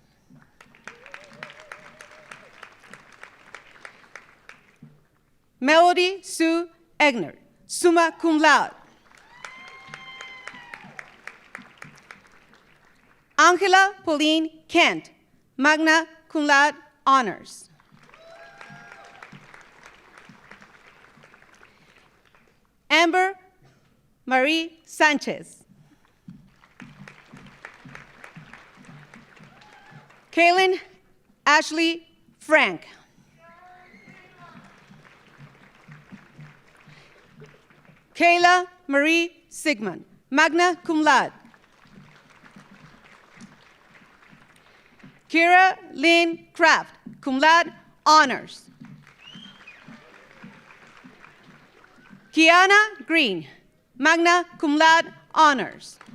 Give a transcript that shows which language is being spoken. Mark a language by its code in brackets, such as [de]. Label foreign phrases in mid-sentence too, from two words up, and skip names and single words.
[en] Melody Sue Egner, [la] summa cum laude. [en] Angela Pauline Kent, [la] magna cum laude [en] honors. Amber Marie Sanchez. Kaylin Ashley Frank. Kayla Marie Sigmund, [la] magna cum laude. [en] Kira Lynn Kraft, [la] cum laude [en] honors. Kiana Green, [la] magna cum laude [en] honors.